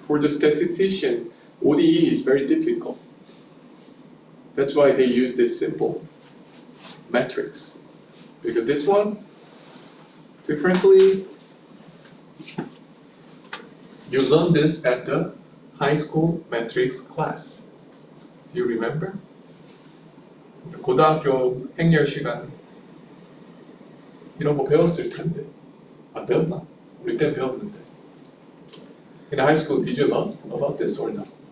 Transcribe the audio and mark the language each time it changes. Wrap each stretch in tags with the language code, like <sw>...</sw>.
<en>For the statistician, ODE is very difficult. That's why they use this simple matrix. Because this one, differently, you learn this at the high school matrix class. Do you remember?</en> <ko>고등학교 행렬 시간 이런 거 배웠을 텐데. 안 배웠나? 우리 때 배웠는데.</ko> <en>In high school, did you learn about this or not?</en>